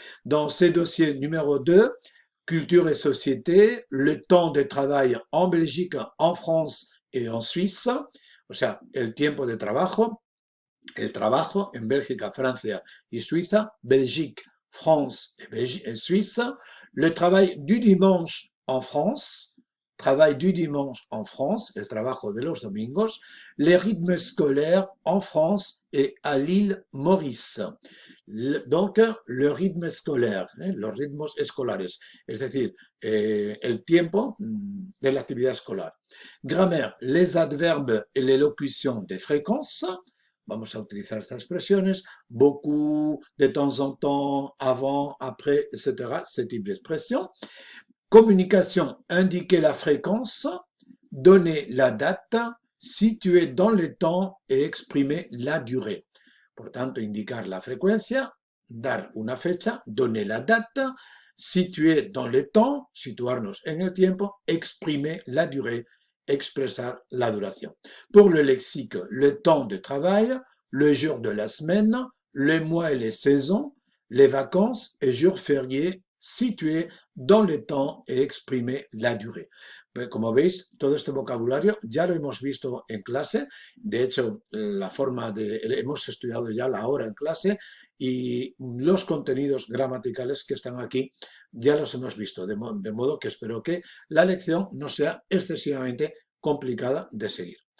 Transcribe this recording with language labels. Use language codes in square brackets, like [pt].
[fr] Dans ce dossier numéro 2, culture et société, le temps de travail en Belgique, en France et en Suisse, [es] o sea, el tiempo de trabajo, el trabajo en Bélgica, Francia y Suiza, [fr] Belgique, France et Suisse, le travail du dimanche en France, travail du dimanche en France, [es] el trabajo de los domingos, [fr] les rythmes scolaires en France et à l'île Maurice. Donc, le rythme scolaire, [es] los ritmos escolares, es decir, el tiempo de la actividad escolar. [fr] Grammaire, les adverbes et les locutions de fréquence. [es] Vamos a utilizar estas expresiones, [fr] beaucoup, de temps en temps, avant, après, [es] etc. [fr] Ce type d'expression. Communication, indiquer la fréquence, donner la date, situer dans le temps et exprimer la durée. [es] Por tanto, indicar la frecuencia, dar una fecha, [fr] donner la date, situer dans le temps, [es] situarnos en el tiempo, [fr] exprimer la durée, [es] expresar la duración. [fr] Pour le lexique, le temps de travail, le jour de la semaine, les mois et les saisons, les vacances et jours fériés situés dans le temps et exprimer la durée. [es] Como veis, todo este vocabulario ya lo hemos visto en clase. De hecho, hemos estudiado ya la hora en clase y los contenidos gramaticales que están aquí ya los hemos visto. De modo que espero que la lección no sea excesivamente complicada de seguir.